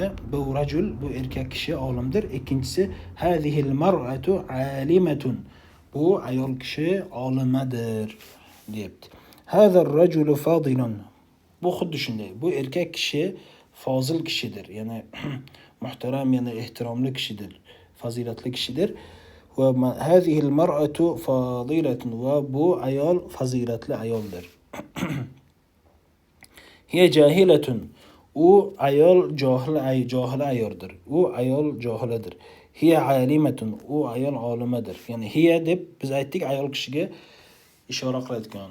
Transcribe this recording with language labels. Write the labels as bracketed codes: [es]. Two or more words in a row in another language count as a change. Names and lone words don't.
[uz] Bu rajul, bu erkak kishi olimdir. Ikkinchisi [ar] هذه المرأة عالمة. [uz] Bu ayol kishi olimadir. deyapti. [ar] هذا الرجل فاضل. [uz] Bu xuddi shunday. Bu erkak kishi fozil kishidir. Ya'ni muhtaram, ya'ni ehtiromli kishidir. Fazilatli kishidir. [ar] وهذه المرأة فاضلة. [uz] Va bu ayol fazilatli ayoldir. [ar] هي جاهلة. [uz] U ayol johil ayoldir. U ayol johiladir. [ar] هي عالمة. [uz] U ayol olimadir. Ya'ni hiya deb biz aytdik ayol kishiga ishora qilayotgan.